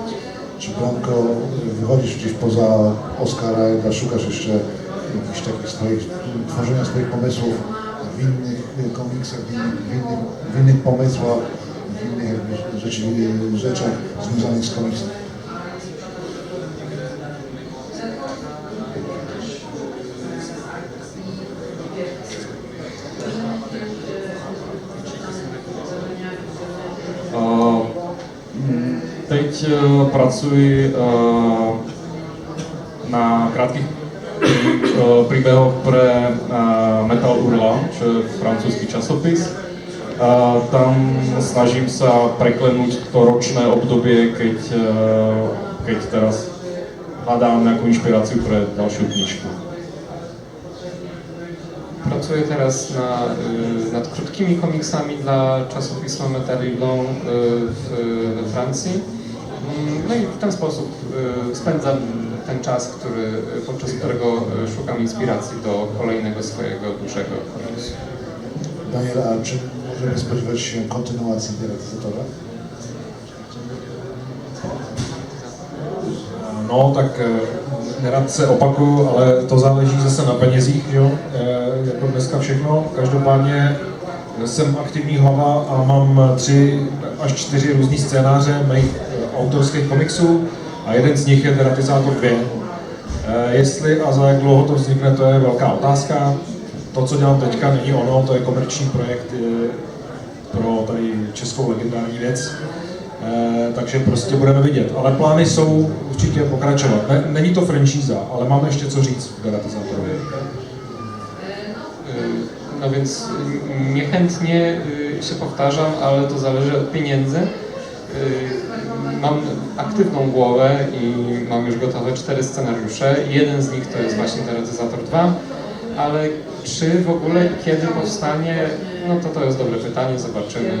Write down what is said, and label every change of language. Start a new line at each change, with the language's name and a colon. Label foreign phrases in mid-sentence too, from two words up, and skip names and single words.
Polish: Czy Blanko, wychodzisz gdzieś poza Oscara, szukasz jeszcze jakichś takich tworzenia swoich pomysłów w innych komiksach, w innych pomysłach, w innych rzeczach związanych z komiksem?
Slovak: Teď pracuji na krátkých príbehoch pre Metal Hurlant, čo je francúzsky časopis. Tam snažím sa preklenúť to ročné obdobie, keď teraz hľadám nejakú inšpiráciu pre ďalšiu knižku.
Polish: Pracuję teraz nad krótkimi komiksami dla czasopisma Metal Hurlant we Francji. No i w ten sposób spędzam ten czas, podczas którego szukam inspiracji do kolejnego swojego dużego komiksu. Daniel, a czy możemy spodziewać się kontynuacji Deratyzatora?
Czech: No tak nerad se opakuju, ale to záleží zase na penězích, jo? Jako dneska všechno. Každopádně jsem aktivní hlava a mám 3 až 4 různý scénáře mých autorských komiksů a jeden z nich je Deratizátor 2. Jestli a za jak dlouho to vznikne, to je velká otázka. To, co dělám teďka, není ono, to je komerční projekt pro tady českou legendární věc. Takže prostě budeme vidět. Ale plány jsou určitě pokračovat. Není to franšíza, ale máme ještě co říct v Deratizátorovi.
Polish: No więc niechętnie się powtarzam, ale to zależy od pieniędzy. Mam aktywną głowę i mam już gotowe 4 scenariusze. Jeden z nich to jest właśnie Deratyzator 2, ale czy w ogóle kiedy powstanie, no to jest dobre pytanie, zobaczymy.